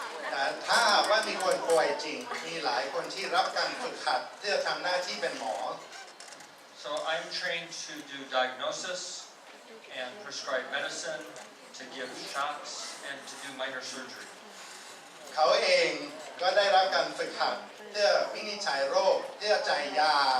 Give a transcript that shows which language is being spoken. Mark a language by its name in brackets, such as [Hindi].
[Thai] แต่ถ้าว่ามีคนป่วยจริงมีหลายคนที่รับการฝึกหัดเพื่อทำหน้าที่เป็นหมอ [English] So I'm trained to do diagnosis and prescribe medicine, to give shots, and to do minor surgery. [Thai] เขาเองก็ได้รับการฝึกหัดเพื่อวินิจฉัยโรคเพื่อจ่ายยา